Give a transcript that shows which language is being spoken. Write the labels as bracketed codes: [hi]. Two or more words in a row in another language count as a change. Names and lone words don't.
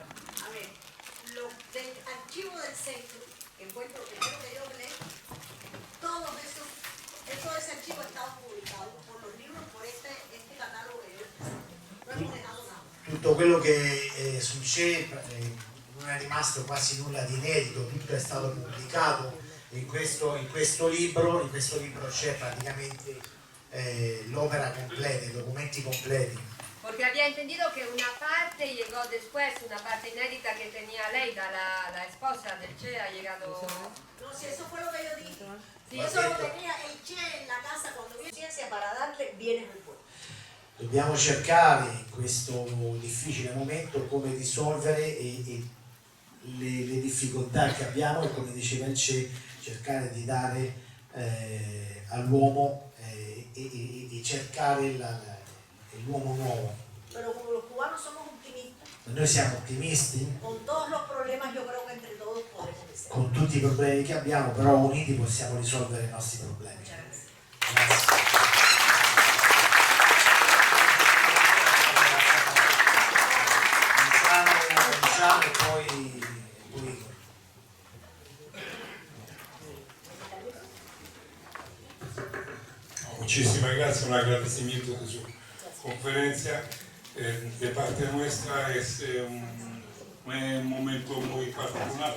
[es] A ver, lo del archivo del centro, que fue lo primero que yo leí, todo eso, ese archivo estaba publicado por los libros, por este catálogo que yo no hemos dejado nada. [it] Tutto quello che succede non è rimasto quasi nulla di inedito, tutto è stato pubblicato in questo libro c'è praticamente l'opera completa, i documenti completi. [es] Porque había entendido que una parte llegó después, una parte inédita que tenía Leida, la esposa del Che, ha llegado... No, si eso fue lo que yo dije. Sí, Eso lo tenía el Che en la casa cuando vio ciencia para darle bienes al pueblo. [it] Dobbiamo cercare in questo difficile momento come risolvere le difficoltà che abbiamo e, come diceva il Che, cercare di dare all'uomo e cercare l'uomo nuovo. [es] Pero como los cubanos somos optimistas, [it] Noi siamo ottimisti, [es] con todos los problemas yo creo que entre todos podemos vencer. [it] con tutti i problemi che abbiamo, però uniti possiamo risolvere i nostri problemi. Grazie. Diciamo e poi [es] Muchísimas gracias, un agradecimiento de su conferencia. De parte nuestra es un momento muy particular.